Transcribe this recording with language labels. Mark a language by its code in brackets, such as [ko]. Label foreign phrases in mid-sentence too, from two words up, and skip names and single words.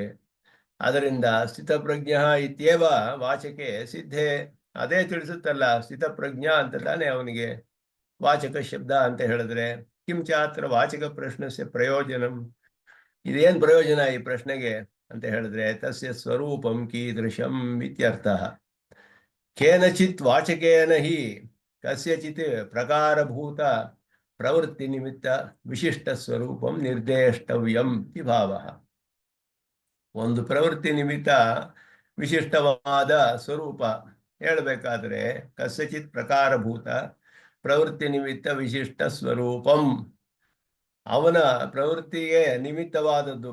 [kn] ಅದರಿಂದ [sa] ಸ್ಥಿತಪ್ರಜ್ಞ ಇತ್ಯೇವ ವಾಚಕೆ ಸಿದ್ಧೆ, [kn] ಅದೇ ತಿಳಿಸುತ್ತಲ್ಲ, ಸ್ಥಿತಪ್ರಜ್ಞಾ ಅಂತ ತಾನೇ ಅವನಿಗೆ ವಾಚಕ ಶಬ್ದ ಅಂತ ಹೇಳಿದ್ರೆ. [sa] ಕಿಂ ಚಾತ್ರ ವಾಚಕ ಪ್ರಶ್ನಸ್ಯ ಪ್ರಯೋಜನಂ, [kn] ಇದೇನು ಪ್ರಯೋಜನ ಈ ಪ್ರಶ್ನೆಗೆ ಅಂತ ಹೇಳಿದ್ರೆ [sa] ತಸ್ಯ ಸ್ವರೂಪಂ ಕೀದೃಶಂ ಇತ್ಯರ್ಥ. ಕೇನಚಿತ್ ವಾಚಕೇನ ಹಿ ಕಸ್ಯಚಿತ್ ಪ್ರಕಾರಭೂತ ಪ್ರವೃತ್ತಿ ನಿಮಿತ್ತ ವಿಶಿಷ್ಟ ಸ್ವರೂಪಂ ನಿರ್ದೇಷ್ಟವ್ಯಂ ಇತಿ ಭಾವ. [kn] ಒಂದು ಪ್ರವೃತ್ತಿ ನಿಮಿತ್ತ ವಿಶಿಷ್ಟವಾದ ಸ್ವರೂಪ ಹೇಳಬೇಕಾದ್ರೆ [sa] ಕಸ್ಯಚಿತ್ ಪ್ರಕಾರಭೂತ ಪ್ರವೃತ್ತಿ ನಿಮಿತ್ತ ವಿಶಿಷ್ಟ ಸ್ವರೂಪಂ, [kn] ಅವನ ಪ್ರವೃತ್ತಿಗೆ ನಿಮಿತ್ತವಾದದ್ದು.